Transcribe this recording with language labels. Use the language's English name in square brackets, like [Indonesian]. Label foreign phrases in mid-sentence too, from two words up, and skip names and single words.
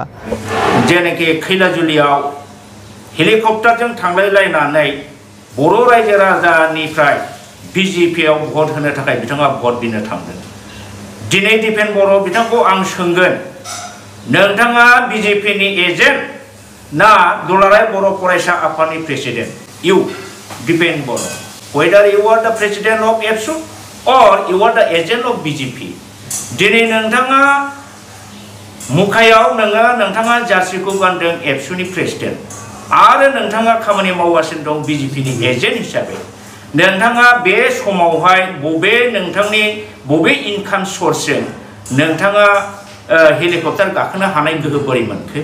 [Bodo] जेनाखि खैलाजुलियाव हेलिकप्टारजों थांलायलायनानै बर' रायजो राजानिफ्राय BJPआव भट होनो थाखाय बिथाङा भट बिनो थांदों। दिनै दिपेन बर' बिथांखौ आं सोंगोन, नोंथाङा BJPनि एजेन्ट ना दुलाराय बर' फरायसा आफादनि प्रेसिडेन्ट? [English] इउ दिपेन बर', whether you are the president of ABSU or you are the agent of BJP. [Bodo] दिनै नोंथाङा मुखायाव नोंथाङा जार्सिखौ गानदों एबसुनि प्रेसिडेन्ट, आरो नोंथाङा खामानि मावगासिनो दं BJPनि एजेन्ट हिसाबै। नोंथाङा बे समावहाय नोंथांनि बबे इनकाम सर्सजों नोंथाङा हेलिकप्टार गाखोनो हानाय गोहो बोरै मोनखो?